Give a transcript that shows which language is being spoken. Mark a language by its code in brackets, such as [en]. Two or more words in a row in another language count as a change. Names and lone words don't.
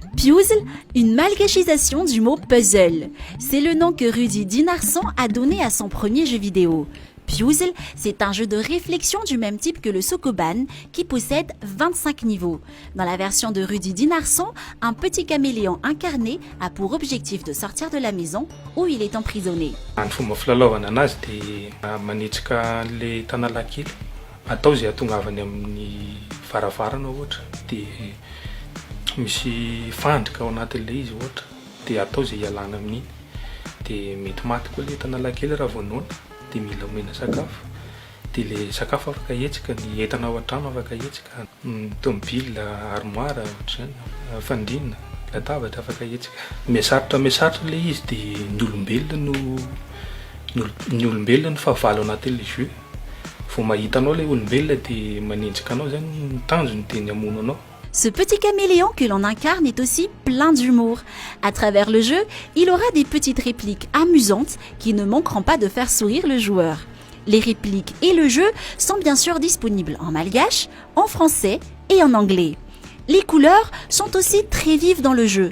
[fr] Puzzle, une malgachisation du mot puzzle. C'est le nom que Rudy Dinarson a donné à son premier jeu vidéo. Puzzle, c'est un jeu de réflexion du même type que le Sokoban qui possède 25 niveaux. Dans la version de Rudy Dinarson, un petit caméléon incarné a pour objectif de sortir de la maison où il est emprisonné. [mg] Misy fandrika ao anatin'ilay izy ohatra dia atao zay ialana amin'iny dia mety maty koa le tanalahy kely raha vonoina dia mila omena sakafo dia le sakafo afaka hetsika ny entana ao an-trano afaka hetsika tomobile armoire ohatr'izany fandriana latabatra afaka hetsika mihasarotra le izy dia ny olombelona no fahavalo anatin'ilay jeu vao mahita anao le olombelona dia manenjika anao zany ny tanjony dia ny hamono anao. [fr] Ce petit caméléon que l'on incarne est aussi plein d'humour. À travers le jeu, il aura des petites répliques amusantes qui ne manqueront pas de faire sourire le joueur. Les répliques et le jeu sont bien sûr disponibles en malgache, en français et en anglais. Les couleurs sont aussi très vives dans le jeu.